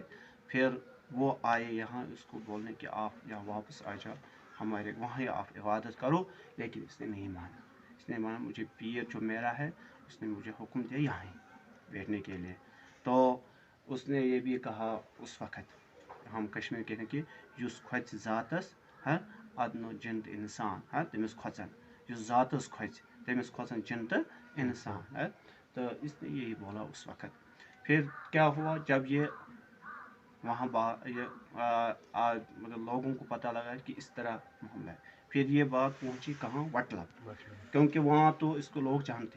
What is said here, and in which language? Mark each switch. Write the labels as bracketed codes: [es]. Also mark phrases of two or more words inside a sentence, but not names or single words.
[hi] फिर वो आए यहाँ उसको बोलने कि आप यहाँ वापस आ जाओ, हमारे वहाँ आप इबादत करो, लेकिन इसने नहीं माना। इसने माना मुझे पीर जो मेरा है उसने मुझे हुक्म दिया यहाँ बैठने के लिए। तो उसने ये भी कहा उस वक़्त, हम कश्मीर कहते हैं कि [ks] युस खोच ज़ातस अदनो जिन इंसान तमिस खोचन, युस ज़ातस खोच तमिस खोचन जिन इंसान है। [hi] तो इसने यही बोला उस वक़्त। फिर क्या हुआ, जब ये वहाँ मतलब लोगों को पता लगा कि इस तरह मामला है, फिर ये बात पहुँची कहाँ, वटलम, क्योंकि वहाँ तो इसको लोग जानते हैं।